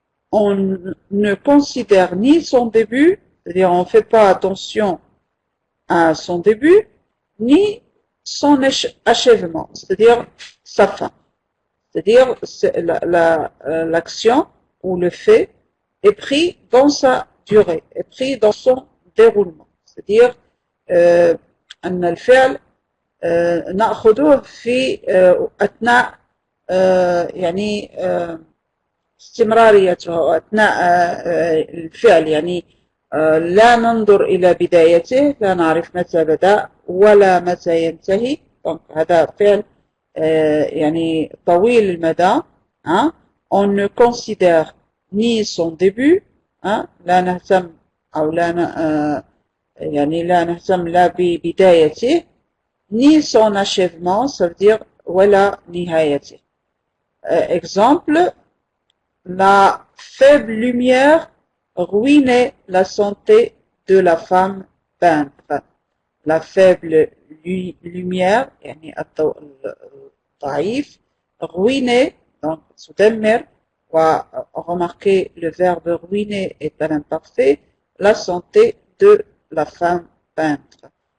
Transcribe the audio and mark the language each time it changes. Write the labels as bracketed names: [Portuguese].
[French] On ne considère ni son début, c'est-à-dire on ne fait pas attention à son début, ni son achèvement, c'est-à-dire sa fin. C'est-à-dire l'action ou le fait est pris dans sa durée, est pris dans son déroulement. C'est-à-dire [Arabic] أن الفعل نأخذه في أثناء يعني استمراريته أثناء الفعل يعني لا ننظر إلى بدايته لا نعرف متى بدأ ولا متى ينتهي هذا فعل يعني طويل المدى [French] on ne considère ni son début [Arabic] لا نهتم أو يعني لا نهتم لا ببدايته [French] ni son achèvement ça veut dire [Arabic] ولا نهايته [French] exemple la faible lumière ruinait la santé de la femme peintre. La faible lumière, [Arabic] يعني الضوء الضعيف, [French] ruinait, donc [Arabic] تدمر, [French] remarquez le verbe ruiner est un imparfait, la santé de la femme peintre.